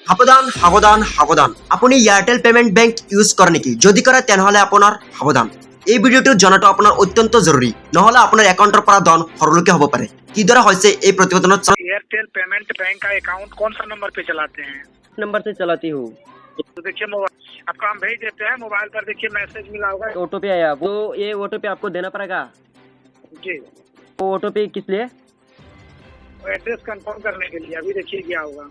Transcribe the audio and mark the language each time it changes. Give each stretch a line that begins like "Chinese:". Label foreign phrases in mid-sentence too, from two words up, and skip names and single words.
Assamese: সাবধান সাবধান সাবধান আপুনি এয়াৰটেল পেমেণ্ট বেংক ইউজ কৰে নেকি যদি কৰে তেনেহলে আপোনাৰ সাবধান এই ভিডিঅ'টো জনাটো আপোনাৰ অত্যন্ত জৰুৰী নহলে আপোনাৰ একাউণ্টৰ পৰা ধন হৰলুকে হ'ব পাৰে কিদৰে হৈছে এই প্ৰতিবেদনত
Hindi: एयरटेल पेमेंट बैंक का अकाउंट कौन सा नंबर पे चलाते हैं? नंबर से चलाती हूँ। तो देखिए मोबाइल आपको हम भेज देते हैं, मोबाइल पर देखिए मैसेज मिला होगा। ऑटो पे आया वो, ये ऑटो पे आपको देना पड़ेगा। जी, वो ऑटो पे किस लिए? तो एड्रेस कंफर्म करने के लिए अभी देखिए क्या होगा।